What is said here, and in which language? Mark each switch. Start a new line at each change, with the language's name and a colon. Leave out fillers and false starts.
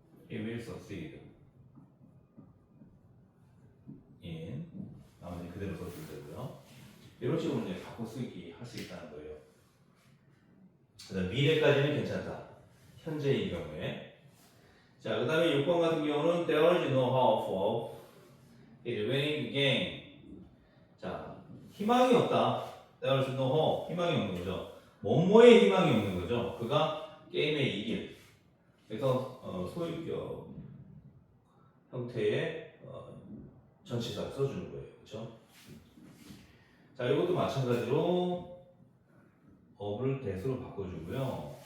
English: He will succeed in
Korean: 나머지 그대로 써주면 되고요. 이런 식으로 이제 바꿔 쓰기 할 수 있다는 거예요. 그다음 미래까지는 괜찮다. 현재의 경우에. 자, 그 다음에 6번 같은 경우는
English: there is no hope of it winning the game.
Korean: 자, 희망이 없다.
English: there is no hope.
Korean: 희망이 없는 거죠. 뭐뭐에 희망이 없는 거죠. 그가 게임에 이길. 그래서 소유격 형태의 전치사를 써주는 거예요. 그렇죠? 자, 이것도 마찬가지로 of를 that으로 바꿔주고요.